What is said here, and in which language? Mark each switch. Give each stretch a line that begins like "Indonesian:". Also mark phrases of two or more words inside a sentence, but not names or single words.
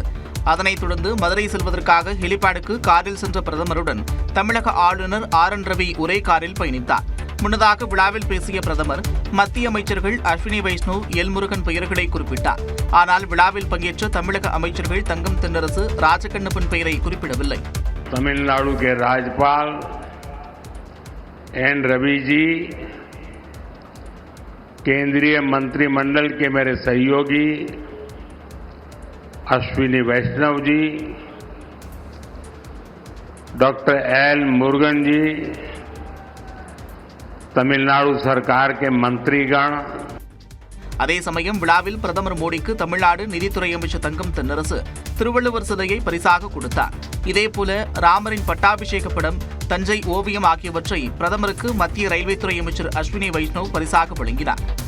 Tamil: அதனைத் தொடர்ந்து மதுரை செல்வதற்காக ஹெலிபேடுக்கு காரில் சென்ற பிரதமருடன் தமிழக ஆளுநர் RN ரவி ஒரே காரில் பயணித்தார். முன்னதாக விழாவில் பேசிய பிரதமர் மத்திய அமைச்சர்கள் அஸ்வினி வைஷ்ணவ், எல் முருகன் பெயர்களை குறிப்பிட்டார். ஆனால் விழாவில் பங்கேற்ற தமிழக அமைச்சர்கள் தங்கம் தென்னரசு, ராஜகண்ணப்பன் பெயரை குறிப்பிடவில்லை.
Hindi: तमिलनाडु के राज्यपाल N रवि जी केंद्रीय मंत्रिमंडल के मेरे सहयोगी अश्विनी वैष्णव जी, डॉक्टर एल मुरुगन जी, तमिलनाडु सरकार के मंत्रीगण।
Tamil: அதே சமயம் விழாவில் பிரதமர் மோடிக்கு தமிழ்நாடு நிதித்துறை அமைச்சர் தங்கம் தென்னரசு திருவள்ளுவர் சிலையை பரிசாக கொடுத்தார். இதேபோல ராமரின் பட்டாபிஷேக படம், தஞ்சை ஓவியம் ஆகியவற்றை பிரதமருக்கு மத்திய ரயில்வே துறை அமைச்சர் அஸ்வினி வைஷ்ணவ் பரிசாக வழங்கினார்.